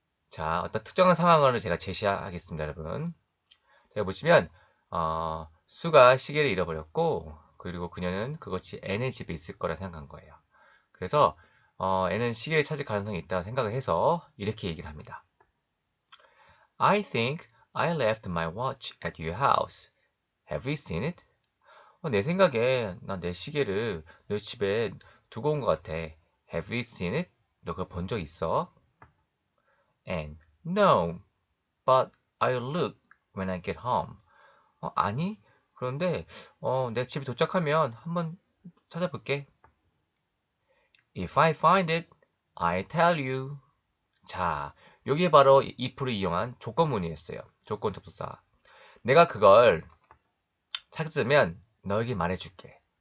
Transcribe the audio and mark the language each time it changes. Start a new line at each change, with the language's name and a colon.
Korean: 자, 어떤 특정한 상황을 제가 제시하겠습니다, 여러분. 제가 보시면 수가 시계를 잃어버렸고, 그리고 그녀는 그것이 N의 집에 있을 거라 생각한 거예요. 그래서 N은 시계를 찾을 가능성이 있다고 생각을 해서 이렇게 얘기를 합니다.
English: I think I left my watch at your house. Have you seen it?
Korean: 내 생각에 난 내 시계를 너 집에 두고 온 것 같아.
English: Have you seen it?
Korean: 너 그거 본 적 있어?
English: And no, but I'll look when I get home.
Korean: 아니? 그런데 내 집에 도착하면 한번 찾아볼게.
English: If I find it, I'll tell you.
Korean: 자, 여기에 바로 if를 이용한 조건문이었어요. 조건 접속사. 내가 그걸 찾으면 너에게 말해줄게.